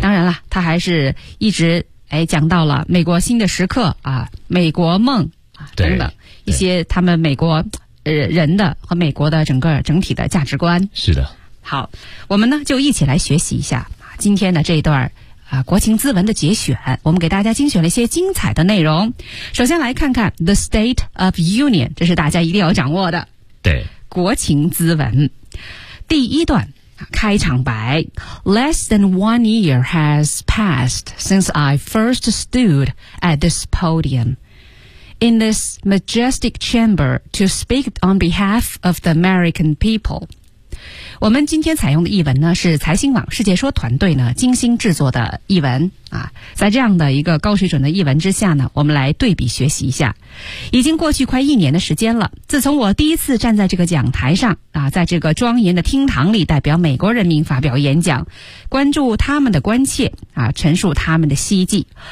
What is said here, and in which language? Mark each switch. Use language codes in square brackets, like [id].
[zh] 当然了，他还是一直讲到了美国新的时刻啊，美国梦啊等等一些他们美国人的和美国的整体的价值观。是的。好，我们呢就一起来学习一下今天的这一段啊，国情咨文的节选，我们给大家精选了一些精彩的内容。首先来看看 The State of Union， 这是大家一定要掌握的。对，国情咨文第一段开场白 [en] ：Less than 1 year has passed since I first stood at this podium in this majestic chamber to speak on behalf of the American people。 [zh] 我们今天采用的译文呢，是财新网世界说团队呢精心制作的译文啊。在这样的一个高水准的译文之下呢，我们来对比学习一下。已经过去快一年的时间了，自从我第一次站在这个讲台上啊，在这个庄严的厅堂里代表美国人民发表演讲，关注他们的关切啊，陈述他们的希冀。